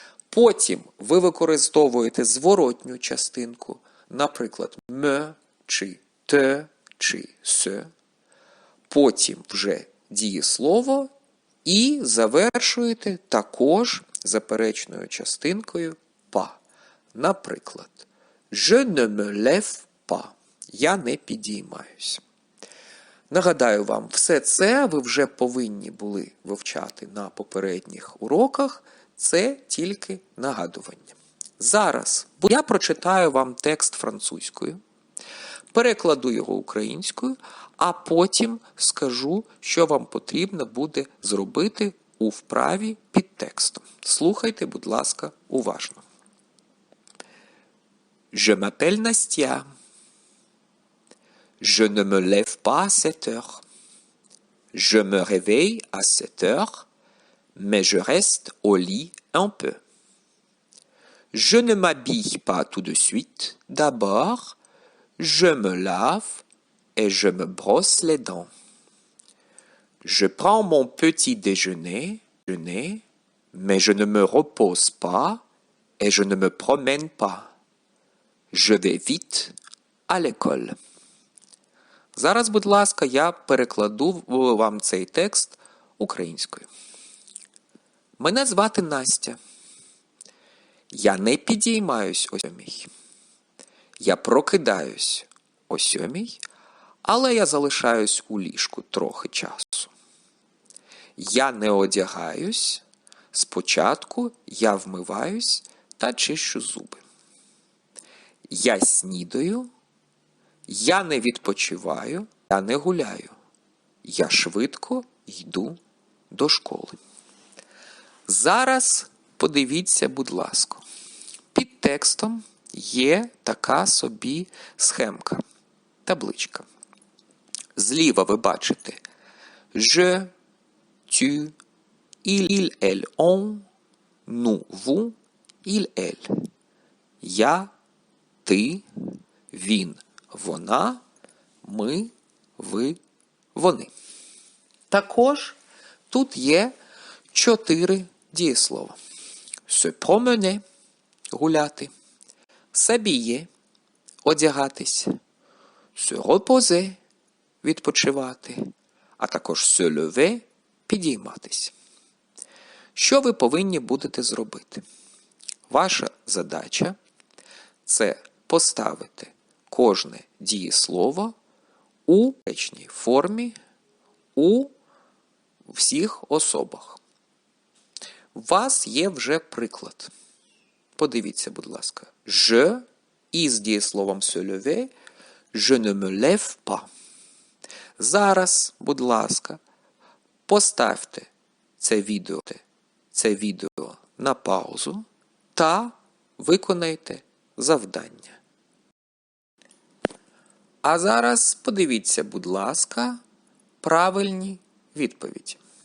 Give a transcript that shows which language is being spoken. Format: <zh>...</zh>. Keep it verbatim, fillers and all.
<uk>Потім ви використовуєте зворотню частинку, наприклад, «ме» чи «те» чи «се». Потім вже дієслово і завершуєте також заперечною частинкою «па». Наприклад,</uk> <fr>«Je ne me lève pas» –</fr> <uk>«Я не підіймаюсь». Нагадаю вам, все це ви вже повинні були вивчати на попередніх уроках. Це тільки нагадування. Зараз я прочитаю вам текст французькою, перекладу його українською, а потім скажу, що вам потрібно буде зробити у вправі під текстом. Слухайте, будь ласка, уважно.</uk> <fr>Je m'appelle Nastia. Je ne me lève pas à sept heures. Je me réveille à sept heures, mais je reste au lit un peu. Je ne m'habille pas tout de suite. D'abord, je me lave et je me brosse les dents. Je prends mon petit déjeuner, déjeuner, mais je ne me repose pas et je ne me promène pas. Je vais vite à l'école.</fr> <uk>Зараз, будь ласка, я перекладу в- вам цей текст українською. Мене звати Настя. Я не підіймаюсь о сьомій. Я прокидаюсь о сьомій, але я залишаюсь у ліжку трохи часу. Я не одягаюсь. Спочатку я вмиваюсь та чищу зуби. Я снідаю. Я не відпочиваю. Я не гуляю. Я швидко йду до школи. Зараз подивіться, будь ласка. Під текстом є така собі схемка, табличка. Зліва ви бачите</uk> <fr>«Je», «Tu», «Il», «Elle», «On», «Nous», «Vous», «Il», «Elle».</fr> <uk>Я, ти, він, вона, ми, ви, вони. Також тут є чотири дієслова.</uk> <fr>Se promener – гуляти. S'habiller – одягатись. Se reposer – відпочивати.</fr> <uk>А також</uk> <fr>se lever</fr> <uk>– підійматись. Що ви повинні будете зробити? Ваша задача – це поставити кожне дієслово у речній формі у всіх особах. У вас є вже приклад. Подивіться, будь ласка.</uk> <fr>Je</fr> <uk>із дієсловом</uk> <fr>se lever, je ne me lève pas.</fr> <uk>Зараз, будь ласка, поставте це відео, це відео на паузу та виконайте завдання. А зараз подивіться, будь ласка, правильні відповіді.</uk>